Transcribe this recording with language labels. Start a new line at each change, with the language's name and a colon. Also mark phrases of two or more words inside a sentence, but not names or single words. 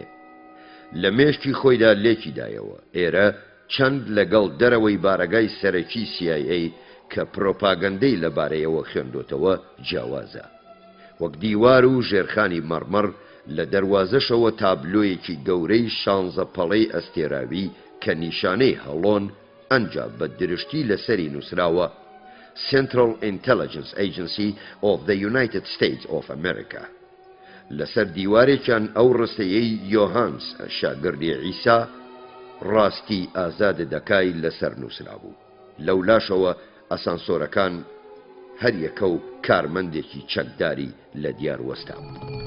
Central Kurdish: لە مێشکی خۆیدا لێکی دایەوە. ئێرە چەند لەگەڵ دەرەوەی بارەگای سەرەکی CIA کە پرۆپاگەندەی لەبارەیەوە خوێندۆتەوە جیاوازە. وەک دیوار و ژێرخانی مەڕمەڕ لە دەواازەشەوە تابلۆیەکی گەورەی 16 پەڵەی ئەستێراوی کە نیشانەی هەڵۆن ئەنجا بە درشتی لەسەری نووسراوە Central Intelligence Agency of the United States of America. لەسەر دیوارێکیان ئەو ڕستەیەی یۆهانس شاگردی عیسا ڕاستی ئازادە دەکای لەسەر نووسرا بوو. لەولاشەوە ئەسانسۆرەکان هەریەکە و کارمەندێکی چەکداری لە دیار وەستا بوو.